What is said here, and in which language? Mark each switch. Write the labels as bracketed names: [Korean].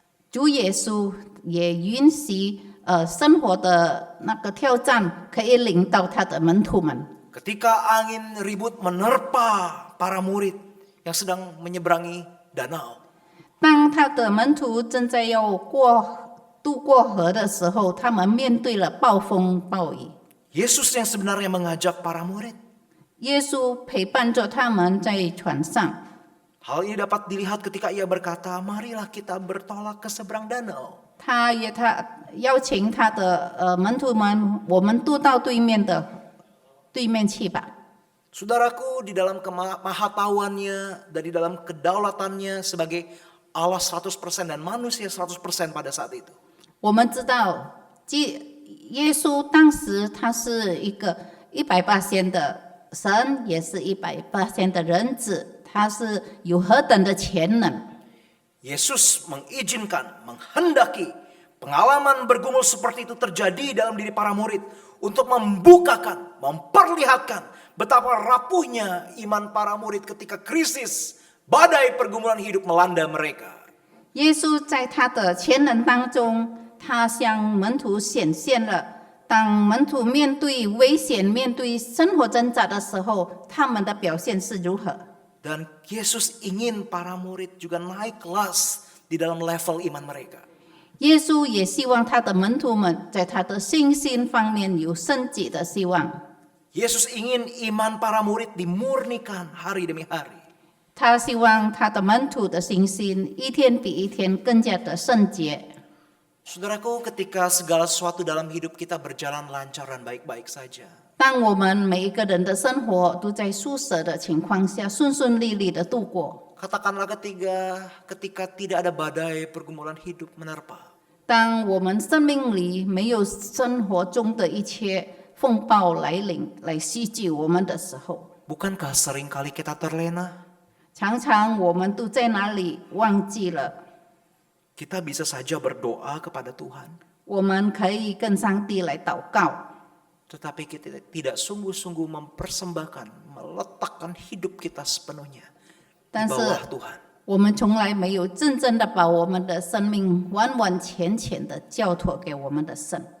[Chinese] 主耶稣也允许生活的那个挑战可以领到他的门徒们。 [Indonesian] Ketika angin ribut menerpa para murid yang sedang menyeberangi danau. [Chinese] 当他的门徒正在要渡过河的时候，他们面对了暴风暴雨。 [Indonesian] Yesus yang sebenarnya mengajak para murid. [Chinese] 耶稣陪伴着他们在船上， [Indonesian] Hal ini dapat dilihat ketika ia berkata, marilah kita bertolak ke seberang danau. [Chinese] 他邀请他的门徒们，我们渡到对面去吧。 [Indonesian] Saudaraku, di dalam kemahatauannya dan di dalam kedaulatannya sebagai Allah 100% dan manusia 100% pada saat itu. [Chinese] 我们知道，耶稣当时他是一个100%的神，也是100%的人子，他是有何等的全能。 [Indonesian] Yesus mengizinkan, menghendaki pengalaman bergumul seperti itu terjadi dalam diri para murid untuk membukakan, memperlihatkan betapa rapuhnya iman para murid ketika krisis, badai pergumulan hidup melanda mereka. [Chinese] 耶稣在他的全能当中，他向门徒显现了。当门徒面对危险、面对生活挣扎的时候，他们的表现是如何？ [Indonesian] Dan Yesus ingin para murid juga naik kelas di dalam level iman mereka. [Chinese] 耶稣也希望他的门徒们在他的信心方面有升级的希望。 [Indonesian] Yesus ingin iman para murid dimurnikan hari demi hari. [Chinese] 他希望他的门徒的信心一天比一天更加的圣洁。 [Indonesian] Saudaraku, ketika segala sesuatu dalam hidup kita berjalan lancar dan baik-baik saja, [Chinese] 当我们每一个人的生活都在舒适的情况下顺顺利利的度过， [Indonesian] katakanlah ketika tidak ada badai pergumulan hidup menerpa, [Chinese] 当我们生命里没有生活中的一切风暴来临来袭击我们的时候， [Indonesian] bukankah seringkali kita terlena? [Chinese] 常常我们都在哪里忘记了， [Indonesian] Kita bisa saja berdoa kepada Tuhan, [Chinese] 我们可以跟上帝来祷告， [Indonesian] tetapi kita tidak sungguh-sungguh mempersembahkan, meletakkan hidup kita sepenuhnya di [Chinese] 但是 [Indonesian] bawah Tuhan. [Chinese] 我们从来没有真正的把我们的生命完完全全的交托给我们的神。